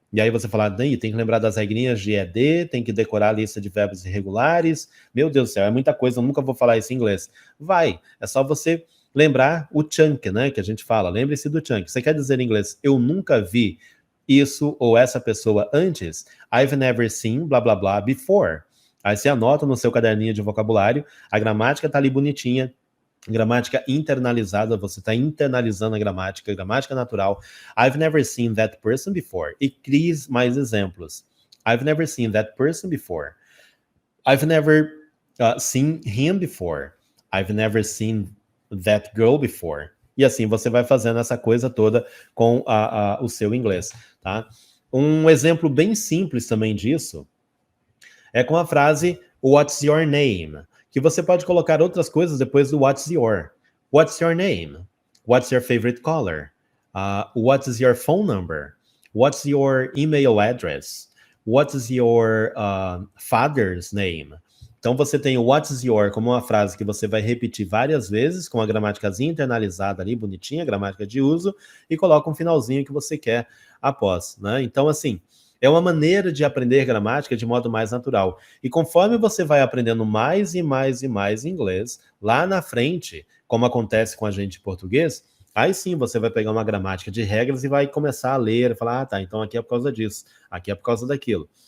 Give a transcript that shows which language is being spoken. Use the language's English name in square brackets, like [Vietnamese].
[Portuguese] E aí você fala, tem que lembrar das regrinhas de ED, tem que decorar a lista de verbos irregulares. Meu Deus do céu, é muita coisa, eu nunca vou falar isso em inglês. Vai, é só você lembrar o chunk, né, que a gente fala. Lembre-se do chunk. Você quer dizer em inglês, eu nunca vi isso ou essa pessoa antes? [English] I've never seen, blá, blá, blá, before. [Portuguese] Aí você anota no seu caderninho de vocabulário, a gramática tá ali bonitinha, gramática internalizada, você está internalizando a gramática natural. [English] I've never seen that person before. E crie mais exemplos. I've never seen that person before. I've never seen him before. I've never seen that girl before. [Portuguese] E assim você vai fazendo essa coisa toda com o seu inglês, tá? Um exemplo bem simples também disso é com a frase What's your name? Que você pode colocar outras coisas depois do what's your. [English] What's your name? What's your favorite color? What's your phone number? What's your email address? What's your father's name? [Portuguese] Então você tem o what's your como uma frase que você vai repetir várias vezes, com a gramáticazinha internalizada ali, bonitinha, gramática de uso, e coloca um finalzinho que você quer após, né? Então, assim, é uma maneira de aprender gramática de modo mais natural. E conforme você vai aprendendo mais e mais e mais inglês, lá na frente, como acontece com a gente em português, aí sim você vai pegar uma gramática de regras e vai começar a ler e falar, tá, então aqui é por causa disso, aqui é por causa daquilo.